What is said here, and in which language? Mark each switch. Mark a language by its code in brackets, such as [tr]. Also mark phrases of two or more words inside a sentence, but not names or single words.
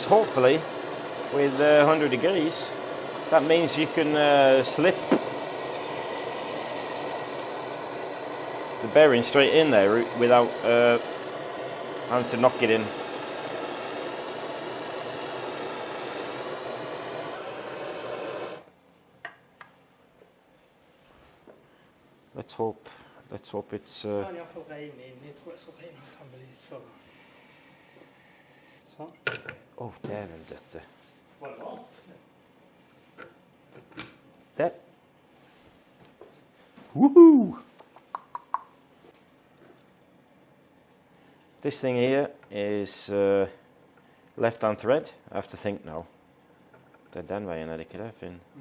[en] Hopefully with 100 degrees that means you can slip the bearing straight in there without having to knock it in. Let's hope it's oh, [no] dæven dette. [en] There. Woohoo! This thing here is left-hand thread. I have to think now. [no] Det den veien det ikke det, Finn?